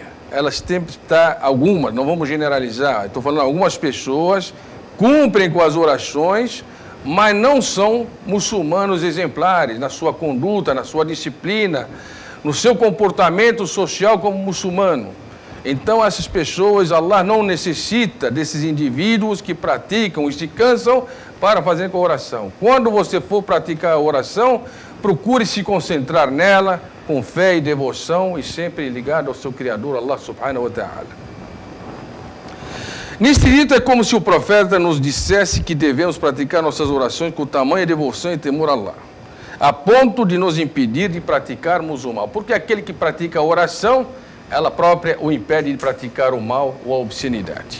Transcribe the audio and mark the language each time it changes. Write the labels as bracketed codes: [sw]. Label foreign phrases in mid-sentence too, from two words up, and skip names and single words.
[pt] Elas têm que estar, algumas, não vamos generalizar, estou falando algumas pessoas cumprem com as orações, mas não são muçulmanos exemplares na sua conduta, na sua disciplina, no seu comportamento social como muçulmano. Então essas pessoas, Allah não necessita desses indivíduos que praticam e se cansam para fazer com a oração. Quando você for praticar a oração, procure se concentrar nela com fé e devoção e sempre ligado ao seu Criador, [ar] الله سبحانه وتعالى. [pt] Neste dito é como se o profeta nos dissesse que devemos praticar nossas orações com tamanha devoção e temor a Allah, a ponto de nos impedir de praticarmos o mal. Porque aquele que pratica a oração, ela própria o impede de praticar o mal ou a obscenidade.